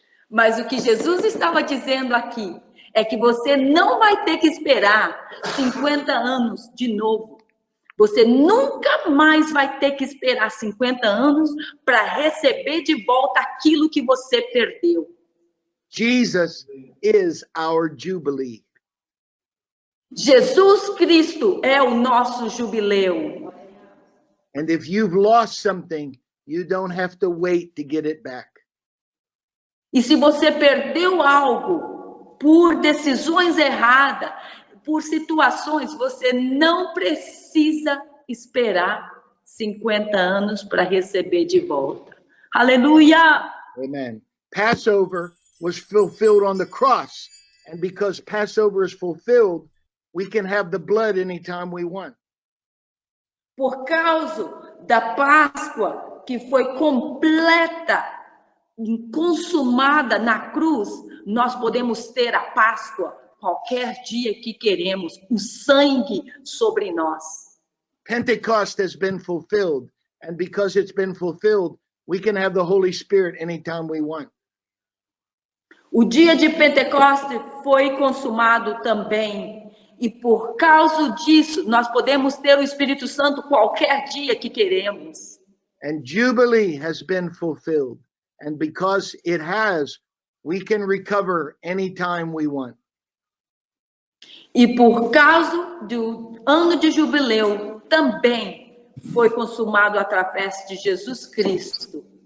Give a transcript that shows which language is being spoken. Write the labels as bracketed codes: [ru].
[pt] Mas o que Jesus estava dizendo aqui é que você não vai ter que esperar 50 anos de novo. Você nunca mais vai ter que esperar 50 anos para receber de volta aquilo que você perdeu. [en] Jesus is our Jubilee. [pt] Jesus Cristo é o nosso jubileu. [en] And if you've lost something, you don't have to wait to get it back. [pt] E se você perdeu algo por decisões erradas, por situações, você não precisa esperar 50 anos para receber de volta. Aleluia! [en] Amen. Passover was fulfilled on the cross. And because Passover is fulfilled, we can have the blood anytime we want. [pt] Por causa da Páscoa, que foi completa, consumada na cruz, nós podemos ter a Páscoa qualquer dia que queremos, o sangue sobre nós. [en] Pentecost has been fulfilled, and because it's been fulfilled, we can have the Holy Spirit anytime we want. [pt] O dia de Pentecostes foi consumado também, e por causa disso, nós podemos ter o Espírito Santo qualquer dia que queremos. [en] And Jubilee has been fulfilled, and because it has, we can recover anytime we want. [pt] E por causa do ano de jubileu, também foi consumado através de Jesus Cristo.